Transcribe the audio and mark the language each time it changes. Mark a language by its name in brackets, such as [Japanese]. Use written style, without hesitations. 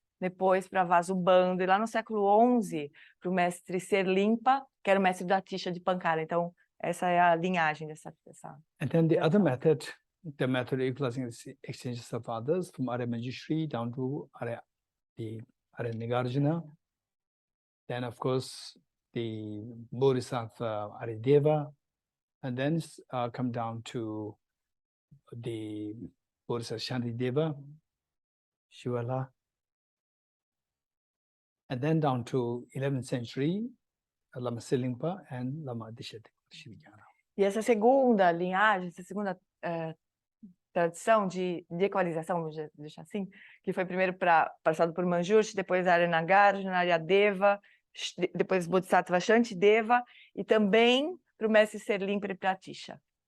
[Portuguese] depois para Vasubandhu, e lá no século XI, para o mestre Serlimpa, que era o mestre da Atisha de Pankara. Então, essa é a linhagem dessa. [English] And then the other method, the method equalizing the exchanges of others from Arya Manjushri down to Arya Nagarjuna. Then, of course, the Bodhisattva Arideva, and then come down to the Bodhisattva Shantideva, Shivala, and then down to 11th century, Lama Silimpa and Lama Dishati. [Portuguese] E essa segunda linhagem, essa segunda tradição de equalização, vamos deixar assim, que foi primeiro passado por Manjushri, depois Arya Nagarjuna, Aryadeva, depois Bodhisattva Shantideva, e também para o mestre Serlimpa e para Atisha.